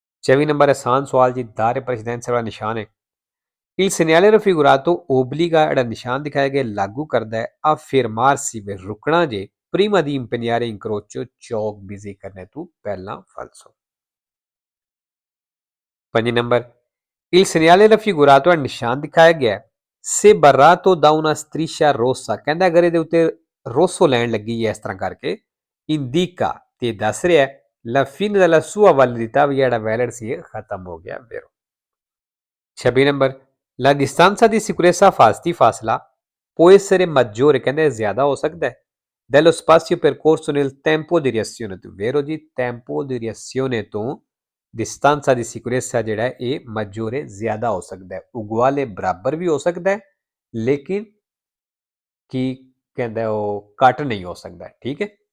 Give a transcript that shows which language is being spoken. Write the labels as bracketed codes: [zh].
[pa] 24 number, ਆਸਾਨ ਸਵਾਲ ਜੀ, ਦਾਰੇ ਪ੍ਰੈਸੀਡੈਂਸ ਵਾਲਾ ਨਿਸ਼ਾਨ ਹੈ [it] il segnale raffigurato obbliga, [pa] ਜਿਹੜਾ ਨਿਸ਼ਾਨ ਦਿਖਾਇਆ ਗਿਆ ਲਾਗੂ ਕਰਦਾ ਹੈ [it] a fermarsi, [pa] ਵੇ ਰੁਕਣਾ ਜੇ [it] prima di impegnare incrocio, [pa] ਚੌਕ ਬਿਜ਼ੀ ਕਰਨੇ ਤੋਂ ਪਹਿਲਾਂ ਫਾਲਸੋ। [it] 5 ਨੰਬਰ, il segnale raffigurato, [pa] ਜਿਹੜਾ ਨਿਸ਼ਾਨ ਦਿਖਾਇਆ ਗਿਆ [it] se barrato da una striscia rossa। [pa] ਕਹਿੰਦਾ ਅਗਰ ਇਹਦੇ ਉੱਤੇ ਰੋਸੋ ਲਾਈਨ ਲੱਗੀ ਹੈ ਇਸ ਤਰ੍ਹਾਂ ਕਰਕੇ [it] indica, [pa] ਤੇ ਦੱਸ ਰਿਹਾ [it] la fine della sua validità, [pa] ਵੀ ਜਿਹੜਾ ਵੈਲਿਡ ਸੀ ਇਹ ਖਤਮ ਹੋ ਗਿਆ ਵੇਰੋ। [it] 26 ਨੰਬਰ, la distanza di sicurezza fasti, ਫਾਸਲਾ può essere maggiore। [pa] ਕਹਿੰਦੇ ਜ਼ਿਆਦਾ ਹੋ ਸਕਦਾ ਹੈ [it] dello spazio percorso nel tempo di reazione [pa] ਤੋਂ। ਵੇਰੋ ਜੀ, [it] tempo di reazione [pa] ਤੋਂ [it] distanza di sicurezza [pa] ਜਿਹੜਾ ਹੈ ਇਹ [it] maggiore, [pa] ਜ਼ਿਆਦਾ ਹੋ ਸਕਦਾ ਹੈ। [it] uguale, [pa] ਬਰਾਬਰ ਵੀ ਹੋ ਸਕਦਾ ਹੈ ਲੇਕਿਨ ਕੀ ਕਹਿੰਦਾ ਉਹ ਘੱਟ ਨਹੀਂ ਹੋ ਸਕਦਾ। ਠੀਕ ਹੈ।